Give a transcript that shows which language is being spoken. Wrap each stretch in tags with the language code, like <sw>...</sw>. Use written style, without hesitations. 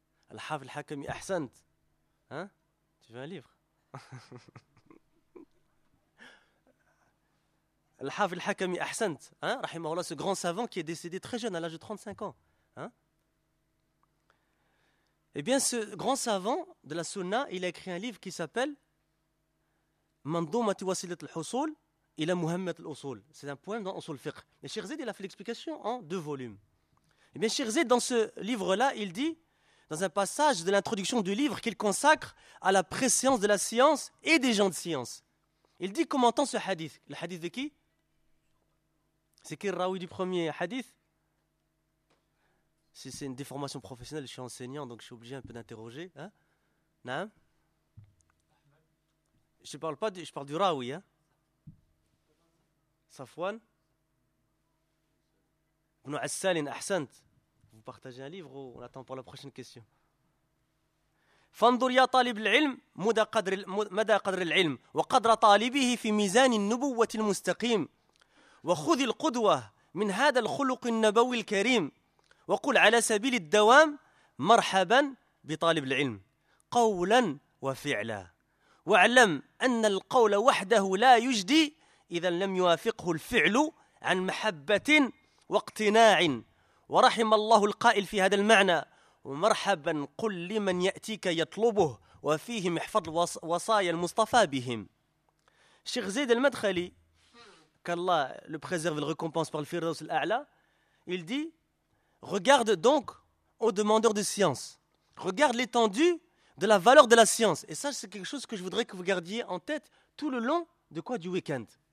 <fr>Al-Haf al-Hakami Ahsant. Hein ? Tu veux un livre ? Al-Haf al-Hakami Ahsant, hein, rahimahullah, ce grand savant qui est décédé très jeune, à l'âge de 35 ans. Hein. Eh bien, ce grand savant de la Sunna, il a écrit un livre qui s'appelle</fr> <ar>منظومة وسيلة الحصول إلى مهمة الأصول.</ar> <fr>C'est un poème dans أصول الفقه. Et Cheikh Zayd, il a fait l'explication en deux volumes. Et bien, Cheikh Zayd, dans ce livre-là, il dit, dans un passage de l'introduction du livre qu'il consacre à la préscience de la science et des gens de science, il dit commentant ce hadith. Le hadith de qui ? C'est qui le raoui du premier hadith ? Si c'est une déformation professionnelle, je suis enseignant, donc je suis obligé un peu d'interroger. Hein ? Naam ? Je parle pas, je parle du raoui. Hein ? Safwan ? Ibn Assalin, Ahsant. Vous partagez un livre ou on attend pour la prochaine question ?</fr> <ar>فانظر يا طالب العلم مدى قدر العلم وقدر طالبه في ميزان النبوة المستقيم وخذ القدوة من هذا الخلق النبوي الكريم وقل على سبيل الدوام مرحبا بطالب العلم قولا وفعلا واعلم أن القول وحده لا يجدي إذا لم يوافقه الفعل عن محبة واقتناع ورحم الله القائل في هذا المعنى ومرحبا قل لمن يأتيك يطلبه وفيهم احفظ وصايا المصطفى بهم.</ar> <fr>Cheikh Zayd al-Madkhali, qu'Allah le préserve et le récompense par le Firdaus al-A'la, il dit, regarde donc aux demandeurs de science, regarde l'étendue de la valeur de la science. Et ça, c'est quelque chose que je voudrais que vous gardiez en tête tout le long de quoi du week-end.</fr>